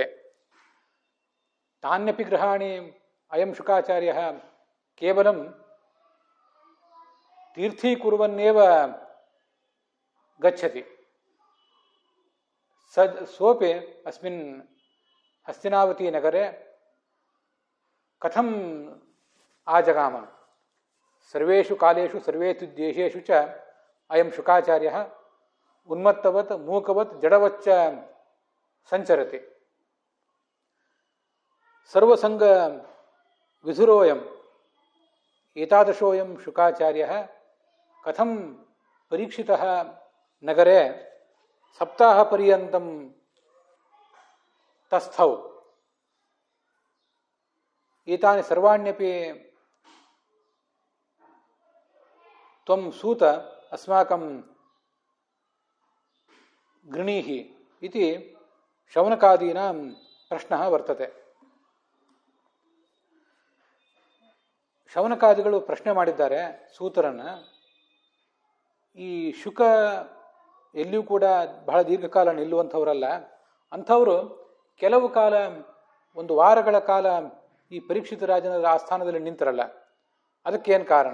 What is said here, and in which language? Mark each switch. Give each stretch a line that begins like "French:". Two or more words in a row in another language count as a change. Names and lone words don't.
Sanskrit: ತಾನ್ಯಪಿ ಗೃಹಾಣಿ ಅಯಂ ಶುಕಾಚಾರ್ಯಃ ಕೇವಲಂ ತೀರ್ಥೀಕುರ್ವನ್ನೇವ ಗಚ್ಚತಿ. ಸೋಪಿ ಅಸ್ಮಿನ್ ಹಸ್ತಿನಾವತಿ ನಗರೆ ಕಥಂ ಆಜಗಾಮ. ಸರ್ವೇಷು ಕಾಲೇಷು ಸರ್ವೇಷು ದೇಶೇಷು ಚ ಅಯಂ ಶುಕಾಚಾರ್ಯಃ ಉನ್ಮತ್ತವತ್ ಮೂಕವತ್ ಜಡವಚ್ಚ ಸಂಚರತಿ. ಸರ್ವಸಂಗ ವಿಧುರೋಯಂ ಏತಾದಶೋಯಂ ಶುಕಾಚಾರ್ಯಃ ಕಥಂ ಪರೀಕ್ಷಿತಃ ನಗರೆ ಸಪ್ತಾಹ ಪರ್ಯಂತಂ ತಸ್ಥೌ. ಏತಾನಿ ಸರ್ವಾಣ್ಯಪಿ ತ್ವಂ ಸೂತ ಅಸ್ಮಾಕಂ ಗೃಣೀಹಿ ಇತಿ ಶೌನಕಾದೀನಾಂ ಪ್ರಶ್ನಃ ವರ್ತತೆ.
Kannada: ಶೌನಕಾದಿಗಳು ಪ್ರಶ್ನೆ ಮಾಡಿದ್ದಾರೆ ಸೂತರನ್ನ. ಈ ಶುಕ ಎಲ್ಲಿಯೂ ಕೂಡ ಬಹಳ ದೀರ್ಘಕಾಲ ನಿಲ್ಲುವಂಥವರಲ್ಲ. ಅಂಥವರು ಕೆಲವು ಕಾಲ, ಒಂದು ವಾರಗಳ ಕಾಲ ಈ ಪರೀಕ್ಷಿತ ರಾಜನ ಆಸ್ಥಾನದಲ್ಲಿ ನಿಂತರಲ್ಲ, ಅದಕ್ಕೇನು ಕಾರಣ?